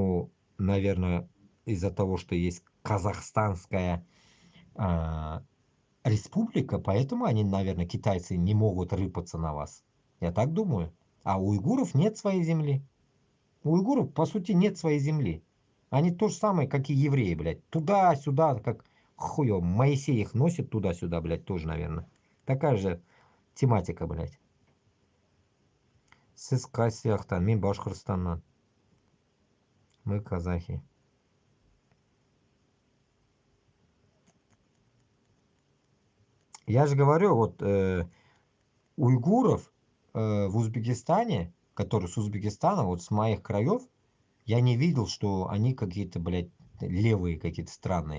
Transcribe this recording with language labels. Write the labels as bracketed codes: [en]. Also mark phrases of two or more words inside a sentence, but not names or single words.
[ru] Ну, наверное, из-за того, что есть казахстанская а, республика, поэтому они, наверное, китайцы не могут рыпаться на вас. Я так думаю. А у уйгуров нет своей земли. У уйгуров, по сути, нет своей земли. Они то же самое, как и евреи, блядь. Туда-сюда, как хуё. Моисей их носит туда-сюда, блядь, тоже, наверное. Такая же тематика, блядь. [kk] Сіз қай сияқтан? Мен Башқұртстаннан. [ru] Мы казахи. Я же говорю, вот уйгуров в Узбекистане, которые с Узбекистана, вот с моих краев, я не видел, что они какие-то, блядь, левые какие-то странные.